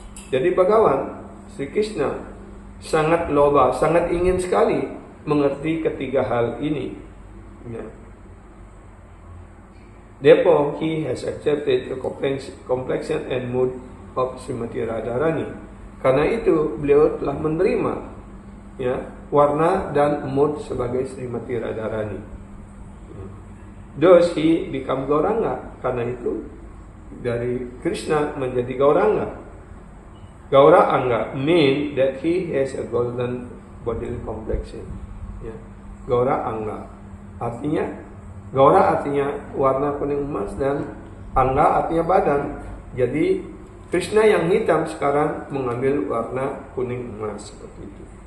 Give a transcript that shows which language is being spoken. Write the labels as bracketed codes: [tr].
[id] Jadi Bhagawan Sri Krishna sangat loba, sangat ingin sekali mengerti ketiga hal ini. [en] Therefore, he has accepted the complexion and mood of Srimati Radharani. [id] Karena itu beliau telah menerima warna dan mood sebagai Srimati Radharani. [en] Thus he become Gauranga. [id] Karena itu dari Krishna menjadi Gauranga. [en] Gaura Anga mean that he has a golden bodily complexion. [id] Gaura Anga artinya, Gaura artinya warna kuning emas dan Anga artinya badan. Jadi Krishna yang hitam sekarang mengambil warna kuning emas seperti itu.